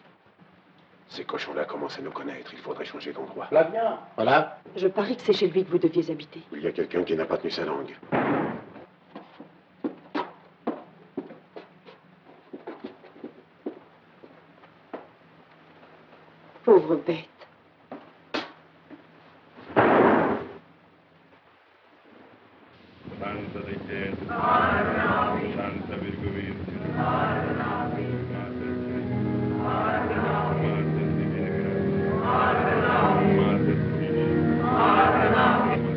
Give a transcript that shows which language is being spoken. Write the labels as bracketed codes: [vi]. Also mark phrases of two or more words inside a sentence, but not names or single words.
[fr] Ces cochons-là commencent à nous connaître. Il faudrait changer d'endroit. Flavien. Voilà. Je parie que c'est chez lui que vous deviez habiter. Il y a quelqu'un qui n'a pas tenu sa langue. Pauvre bête. [it] Santa dei Cieli, [la] Santa Virgo Vergine, Mater Dei, Mater Divina Grazia, Mater Divina.